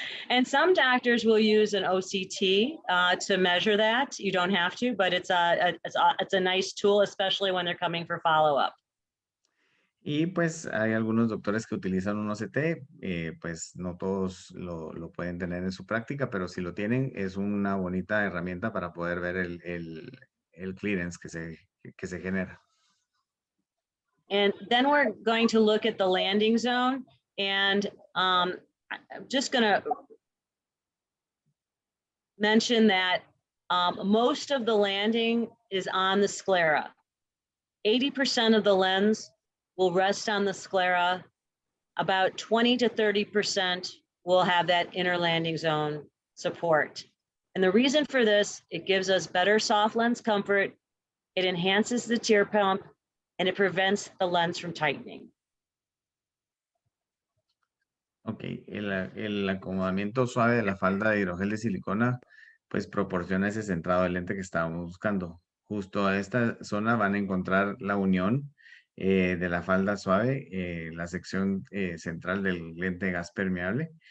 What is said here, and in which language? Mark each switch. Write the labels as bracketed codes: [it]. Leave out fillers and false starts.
[en] And some doctors will use an OCT to measure that. You don't have to, but it's a nice tool, especially when they're coming for follow-up. [es] Y pues hay algunos doctores que utilizan un OCT, pues no todos lo pueden tener en su práctica, pero si lo tienen es una bonita herramienta para poder ver el clearance que se genera. [en] And then we're going to look at the landing zone, and I'm just going to mention that most of the landing is on the sclera. 80% of the lens will rest on the sclera. About 20 to 30% will have that inner landing zone support. And the reason for this, it gives us better soft lens comfort, it enhances the tear pump, and it prevents the lens from tightening. [es] Ok, el acomodamiento suave de la falda de hidrogel de silicona pues proporciona ese centrado del lente que estábamos buscando. Justo a esta zona van a encontrar la unión de la falda suave, la sección central del lente de gas permeable.